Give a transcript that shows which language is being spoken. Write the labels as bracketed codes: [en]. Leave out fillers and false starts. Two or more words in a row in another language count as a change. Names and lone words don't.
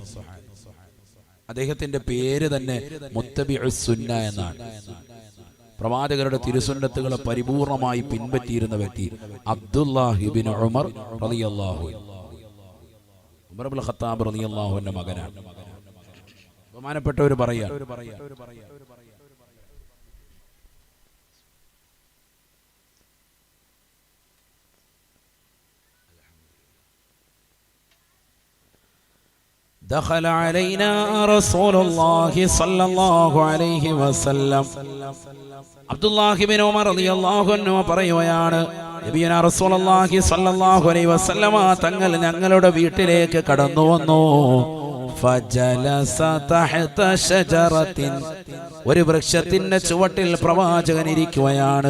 [ml] അദ്ദേഹത്തിന്റെ പേര് തന്നെ [ar] متبع السنة [ml] എന്നാണ്. പ്രവാചകരുടെ തിരുസുന്നത്തുകളെ പരിപൂർണമായി പിൻപറ്റിയിരുന്ന വ്യക്തി അബ്ദുല്ലാഹി ഇബ്നു ഉമർ [ar] رضي الله عنه. [ml] ഉമർ ഇബ്നുൽ ഖത്താബ് [ar] رضي الله عنه [ml] മകനാണ്. ബഹുമാനപ്പെട്ടവർ പറയാ, [ar] دخل علينا رسول الله صلى الله عليه وسلم. [ml] അബ്ദുല്ലാഹി ഇബ്നു ഉമർ [ar] رضي الله عنه [ml] പറയുകയാണ്, [ar] نبينا رسول الله صلى الله عليه وسلم [ml] തങ്ങൾ ഞങ്ങളുടെ വീട്ടിലേക്ക് കടന്നു വന്നു. [ar] فجلس تحت شجرة, [ml] ഒരു വൃക്ഷത്തിന്റെ ചുവട്ടിൽ പ്രവാചകൻ ഇരിക്കുകയാണ്.